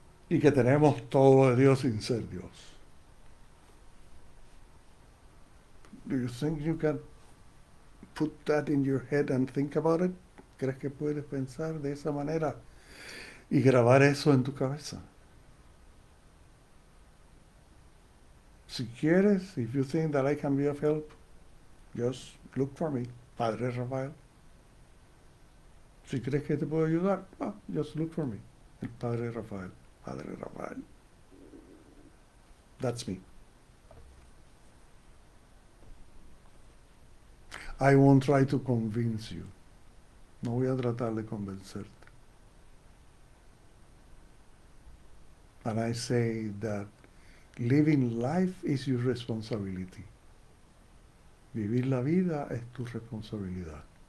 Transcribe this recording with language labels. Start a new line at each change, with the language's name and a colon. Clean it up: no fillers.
Spanish: Y que tenemos todo de Dios sin ser Dios.
English: Do you think you can put that in your head and think about it?
Spanish: ¿Crees que puedes pensar de esa manera y grabar eso en tu cabeza? Si quieres,
English: if you think that I can be of help, just look for me, Padre Rafael.
Spanish: Si crees que te puedo ayudar,
English: just look for me,
Spanish: el Padre Rafael, Padre Rafael.
English: That's me. I won't try to convince you.
Spanish: No voy a tratar de convencerte.
English: And I say that living life is your responsibility.
Spanish: Vivir la vida es tu responsabilidad.